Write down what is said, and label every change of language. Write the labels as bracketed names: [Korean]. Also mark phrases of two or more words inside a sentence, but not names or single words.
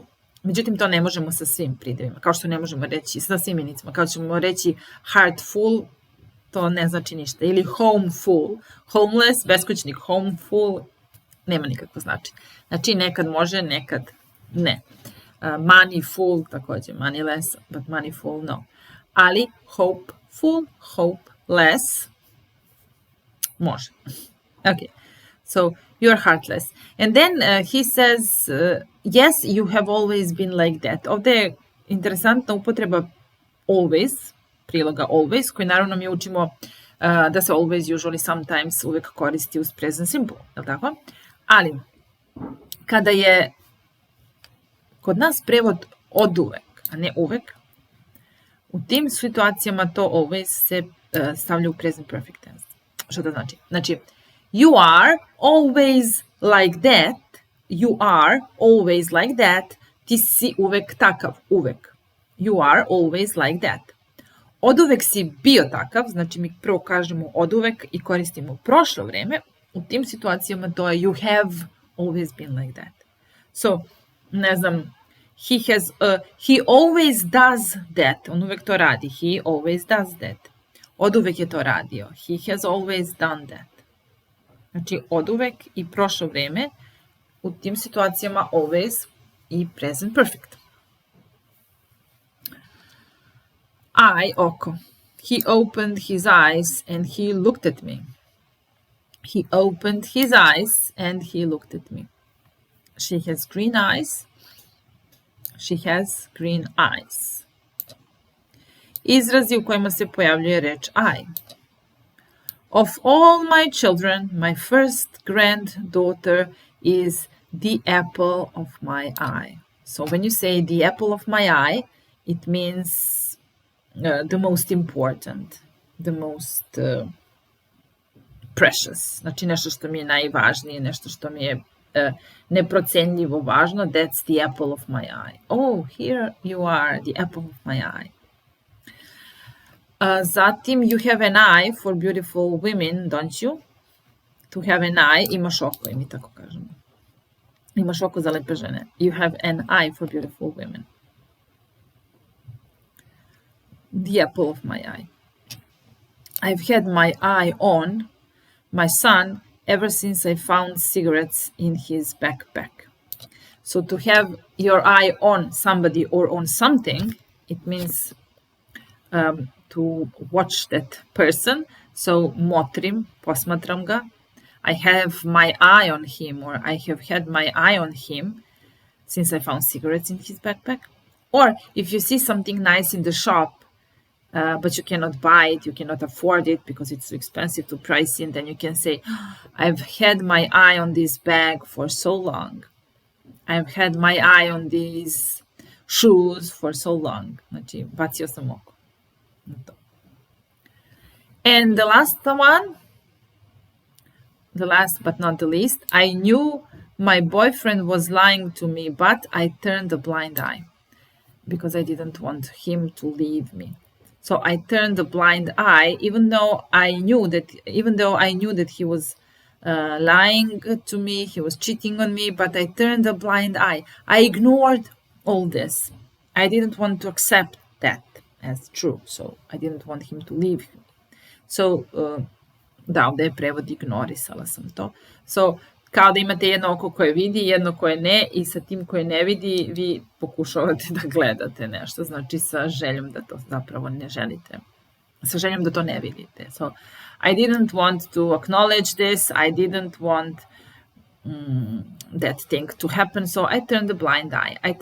[Serbian] Međutim, to ne možemo sa svim pridevima, kao što ne možemo reći sa svim imenicama. Kao što ćemo reći heartful, to ne znači ništa. Ili [English] homeful, homeless, [Serbian] beskućnik, homeful, nema nikakvo značenje. Znači, nekad može, nekad ne. [English] Moneyful, također, moneyless, but moneyful, no. [Serbian] Ali [English] hopeful, hopeless, [Serbian] može. [English] Okay, so you're heartless. And then he says, yes, you have always been like that. [Serbian] Ovdje je interesantna upotreba always, priloga always, koji naravno mi učimo da se [English] always, usually, sometimes [Serbian] uvek koristi uz [English] present simple, [Serbian] je li tako? Ali, kada je kod nas prevod od uvek, a ne uvek, u tim situacijama to always se stavlja u [English] present perfect tense. [Serbian] Što to znači? Znači, [English] you are always like that. You are always like that. [Serbian] Ti si uvek takav, uvek. [English] You are always like that. [Serbian] Od uvek si bio takav, znači mi prvo kažemo od uvek i koristimo prošlo vreme. U tim situacijama to je [English] you have always been like that. [Serbian] So, ne znam, [English] he always does that. [Serbian] On uvek to radi. [English] He always does that. [Serbian] Od uvek je to radio. [English] He has always done that. [Serbian] Znači, od uvek i prošlo vreme, u tim situacijama always i [English] present perfect. Eye, oko. He opened his eyes and he looked at me. He opened his eyes and he looked at me. She has green eyes. She has green eyes. [Serbian] Izrazi u kojima se pojavljuje reč I. [English] Of all my children, my first granddaughter is the apple of my eye. So when you say the apple of my eye, it means the most important, the most precious. [Serbian] Znači nešto što mi je najvažnije, nešto što mi je neprocenljivo važno. [English] That's the apple of my eye. Oh, here you are, the apple of my eye. Zatim, you have an eye for beautiful women, don't you? To have an eye, [Serbian] imaš oko, i mi tako kažemo. Imaš oko za lepe žene. [English] You have an eye for beautiful women. The apple of my eye. I've had my eye on my son ever since I found cigarettes in his backpack. So to have your eye on somebody or on something, it means to watch that person. [Serbian] So motrim, posmatram ga. [English] I have my eye on him, or I have had my eye on him since I found cigarettes in his backpack. Or if you see something nice in the shop, but you cannot buy it, you cannot afford it because it's too expensive, too pricey, and then you can say, I've had my eye on this bag for so long. I've had my eye on these shoes for so long. [Serbian] Znači, bacio sam oko na to. [English] And the last one, the last but not the least, I knew my boyfriend was lying to me, but I turned a blind eye because I didn't want him to leave me. So I turned a blind eye, even though I knew that he was lying to me, he was cheating on me, but I turned a blind eye. I ignored all this. I didn't want to accept that as true, so I didn't want him to leave me. So, [Serbian] da, ovdje je prevod, ignorisala sam to. So, kao da imate jedno oko koje vidi, jedno koje ne, i sa tim koje ne vidi vi pokušavate da gledate nešto, znači sa željom da to zapravo ne želite, sa željom da to ne vidite. [English] So, I didn't want to acknowledge this, I didn't want that thing to happen, so I turned a blind eye.